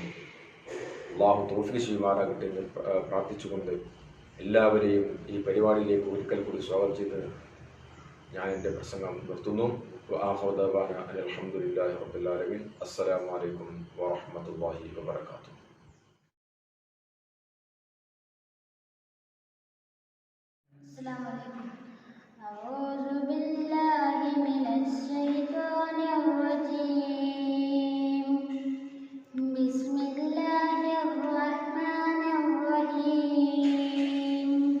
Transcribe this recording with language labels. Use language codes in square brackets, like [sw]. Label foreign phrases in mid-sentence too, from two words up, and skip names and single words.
[ml] അള്ളാഹു തൗഫീഖ് ചെയ്യുമാറാകട്ടെ എന്ന് പ്രാർത്ഥിച്ചുകൊണ്ട് എല്ലാവരെയും ഈ പരിപാടിയിലേക്ക് ഒരിക്കൽ കൂടി സ്വാഗതം ചെയ്ത് ഞാൻ എൻ്റെ പ്രസംഗം നിർത്തുന്നു. [ar] الحمد لله رب العالمين. السلام عليكم ورحمة الله وبركاته. السلام عليكم. أعوذ بالله من الشيطان الرجيم. بسم الله الرحمن الرحيم.